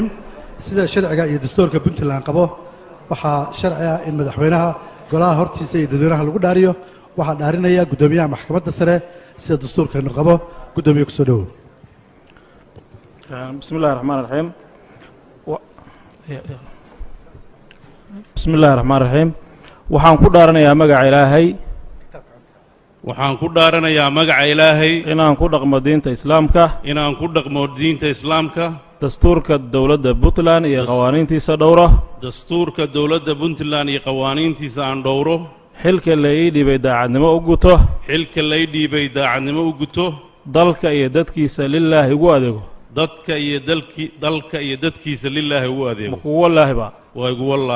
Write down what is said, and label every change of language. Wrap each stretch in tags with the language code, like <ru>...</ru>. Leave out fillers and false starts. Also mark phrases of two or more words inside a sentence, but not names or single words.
<so>sida sharci iyo dastuurka Puntland qabo waxa sharci ah in madaxweynaha golaha hortiisa iyo dadweynaha lagu dhaariyo. waxa dhaarinaya gudoomiyaha maxkamadda sare sida dastuurka qabo. gudoomiye ku soo dhaw.</so> <ar>بسم الله الرحمن الرحيم. بسم الله الرحمن الرحيم.</ar> <so>waxaan ku dhaaranayaa magaca Ilaahay inaan ku dhaqmo diinta Islaamka dastuurka dawladda Puntland iyo qawaaniintiisa aan dhowro xilka la ii dhiibay daacadnimo u guto dalka iyo dadkiisa lillaahi ugu adeego wallaahi ba waa igu wallaahi.</so>